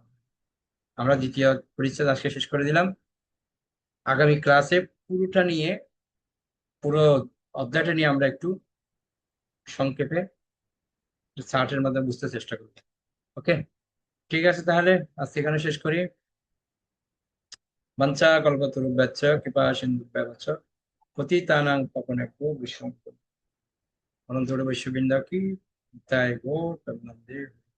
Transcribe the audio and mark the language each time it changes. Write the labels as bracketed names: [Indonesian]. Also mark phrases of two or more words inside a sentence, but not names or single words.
[Bangla] আমরা দ্বিতীয় পরিচ্ছেদ আজকে শেষ করে দিলাম। আগামী ক্লাসে পুরোটা নিয়ে, পুরো অধ্যায়টা নিয়ে আমরা একটু সংক্ষেপে চার্টের মাধ্যমে বুঝতে চেষ্টা করব। ওকে, ঠিক আছে, তাহলে আজ এখানে শেষ করি। [Sanskrit] বাঞ্ছা কল্পতরুভ্যশ্চ কৃপা সিন্ধুভ্যেব চ পতিতানাং পাবনেভ্যো বৈষ্ণবেভ্যো। [Bangla] অনন্ত বৈষ্ণববৃন্দ কি জয়। গো প্রেমানন্দে।